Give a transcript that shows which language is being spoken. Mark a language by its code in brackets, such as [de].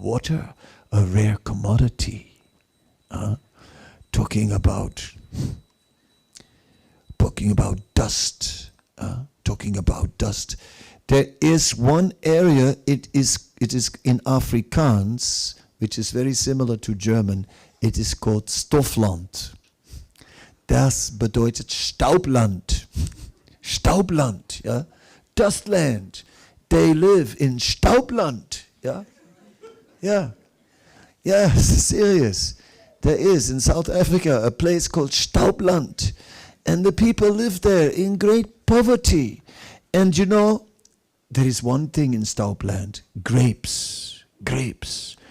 [en] Water, a rare commodity. Talking about dust. Talking about dust. There is one area, it is in Afrikaans, which is very similar to German. It is called Stoffland. [de] Das bedeutet Staubland. [en] Staubland, yeah? Dustland. They live in Staubland, yeah? Yeah. Yes, serious. There is in South Africa a place called Staubland. And the people live there in great poverty. And you know, there is one thing in Staubland, grapes. Grapes.